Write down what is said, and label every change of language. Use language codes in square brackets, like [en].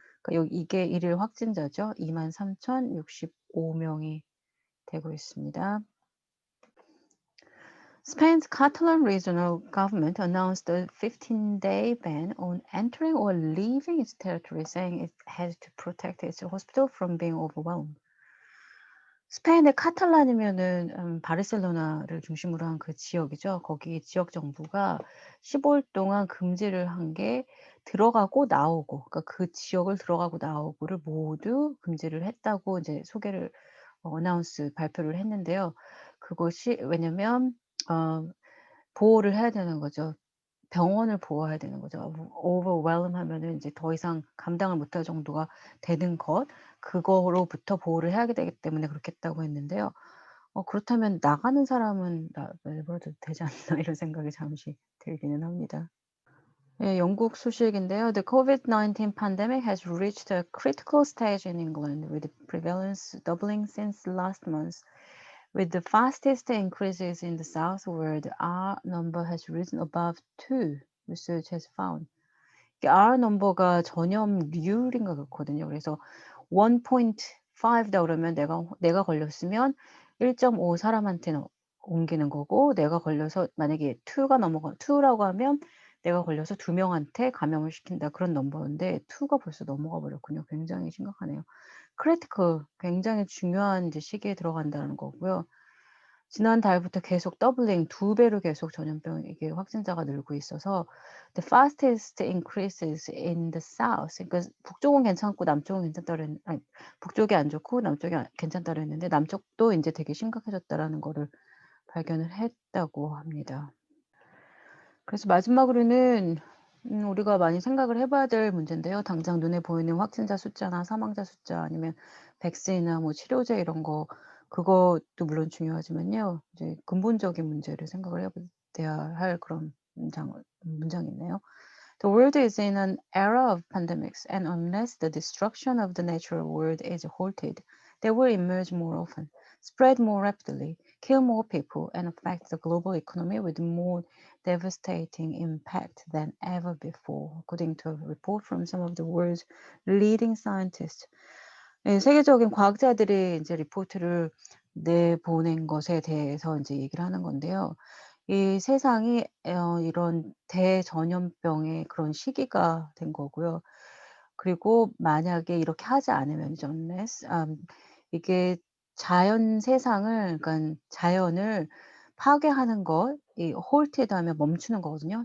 [ko] 그러니까 이게 1일 확진자죠. 23,065명이 되고 있습니다. [en] Spain's Catalan regional government announced a 15-day ban on entering or leaving its territory, saying it had to protect its hospital from being overwhelmed. [ko] 스페인의 카탈란이면은 바르셀로나를 중심으로 한 그 지역이죠. 거기 지역 정부가 15일 동안 금지를 한 게 들어가고 나오고 그러니까 그 지역을 들어가고 나오고를 모두 금지를 했다고 이제 소개를 발표를 했는데요. 그것이 왜냐면 보호를 해야 되는 거죠. 병원을 보호해야 되는 거죠. overwhelm 하면은 인제 더 이상 감당을 못할 정도가 되는 것 그거로부터 보호를 해야 되기 때문에 그렇게 했다고 했는데요. 그렇다면 '나가는 사람은 내버려둬도 되지 않나.' 이런 생각이 잠시 들기는 합니다. 예, 영국 소식인데요. [en] The COVID-19 pandemic has reached a critical stage in England, with prevalence doubling since last month. With the fastest increases in the south, where the R number has risen above 2, research has found. [ko] 이게 R 넘버가 전염률인가 그렇거든요. 그래서 1.5다 그러면 내가 걸렸으면 1.5 사람한테는 옮기는 거고 내가 걸려서 만약에 2라고 하면 내가 걸려서 2명한테 감염을 시킨다 그런 넘버인데 2가 벌써 넘어가 버렸군요. 굉장히 심각하네요. critical 굉장히 중요한 이제 시기에 들어간다는 거고요. 지난달부터 계속 더블링 2배로 계속 전염병 이게 확진자가 늘고 있어서 [en] the fastest increases in the south. [ko] 그러니까 북쪽은 괜찮고 남쪽은 괜찮다 그랬 아니 북쪽이 안 좋고 남쪽이 괜찮다 그랬는데 남쪽도 인제 되게 심각해졌다라는 거를 발견을 했다고 합니다. 그래서 마지막으로는 우리가 많이 생각을 해 봐야 될 문제인데요. 당장 눈에 보이는 확진자 숫자나 사망자 숫자 아니면 백신이나 뭐 치료제 이런 거 그것도 물론 중요하지만요. 이제 근본적인 문제를 생각을 해 돼야 할 그런 문장이네요. [en] The world is in an era of pandemics, and unless the destruction of the natural world is halted, they will emerge more often, spread more rapidly, kill more people, and affect the global economy with more devastating impact than ever before, according to a report from some of the world's leading scientists. [ko] 예, 세계적인 과학자들이 인제 리포트를 내보낸 것에 대해서 인제 얘기를 하는 건데요. 이 세상이 이런 대전염병의 그런 시기가 된 거고요. 그리고 만약에 이렇게 하지 않으면요 unless 이게 자연 세상을 그러니깐 자연을 파괴하는 것 이 halted 하면 멈추는 거거든요.